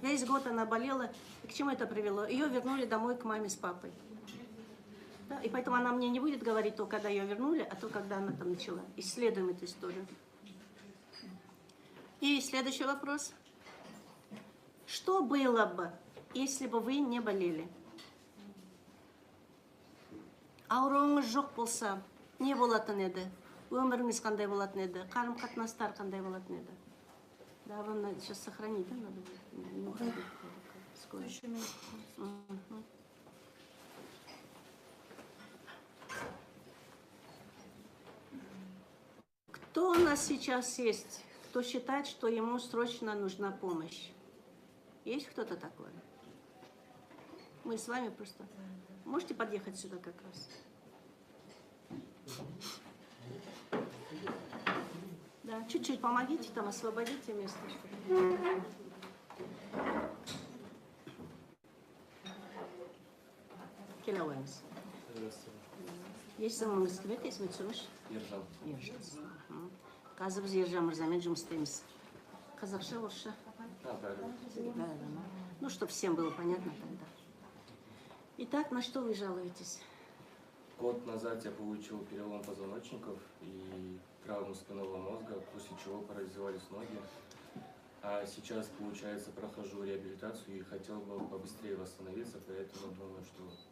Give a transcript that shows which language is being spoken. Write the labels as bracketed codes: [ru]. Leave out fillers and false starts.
[ru] Весь год она болела. И к чему это привело? Ее вернули домой к маме с папой. Да? И поэтому она мне не будет говорить то, когда ее вернули, а то, когда она там начала. Исследуем эту историю. И следующий вопрос. Что было бы, если бы вы не болели? [kk] Ауруыңыз жоқ болса, не болатын еді? Өміріңіз қандай болатын еді? Қарым-қатынастар қандай болатын еді? [ru] Да, вам надо сейчас сохранить, да, надо? Скоро. Кто у нас сейчас есть, кто считает, что ему срочно нужна помощь? Есть кто-то такой? Мы с вами просто... Можете подъехать сюда как раз? Да, чуть-чуть помогите, там освободите место. [kk] Келауэміз. Есіміңіз кім еді, есіме түсіріңізші? Ержан. Ержан. Қазір біз Ержан мырзамен жұмыс істейміз. Қазақша, орысша? [ru] Да. Ну, чтобы всем было понятно тогда. Итак, на что вы жалуетесь? Год назад я получил перелом позвоночников и травму спинного мозга, после чего парализовались ноги. А сейчас, получается, прохожу реабилитацию и хотел бы побыстрее восстановиться, поэтому думаю, что...